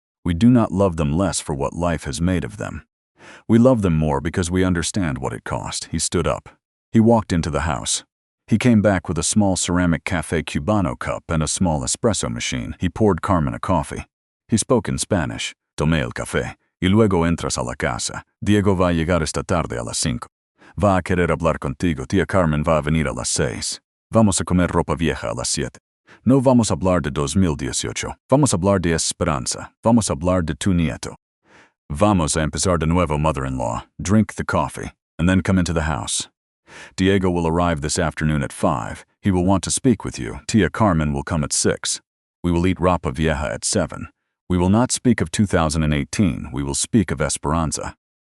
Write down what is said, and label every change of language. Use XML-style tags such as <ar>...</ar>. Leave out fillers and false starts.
<en>We do not love them less for what life has made of them. We love them more because we understand what it cost." He stood up. He walked into the house. He came back with a small ceramic Café Cubano cup and a small espresso machine. He poured Carmen a coffee. He spoke in Spanish.</en> <es>"Tomé el café. Y luego entras a la casa. Diego va a llegar esta tarde a las 5. Va a querer hablar contigo. Tía Carmen va a venir a las 6. Vamos a comer ropa vieja a las 7. No vamos a hablar de 2018. Vamos a hablar de Esperanza. Vamos a hablar de tu nieto. Vamos a empezar de nuevo,</es> <en>mother-in-law. Drink the coffee, and then come into the house. Diego will arrive this afternoon at 5. He will want to speak with you. Tía Carmen will come at 6. We will eat ropa vieja at 7. We will not speak of 2018. We will speak of Esperanza.</en>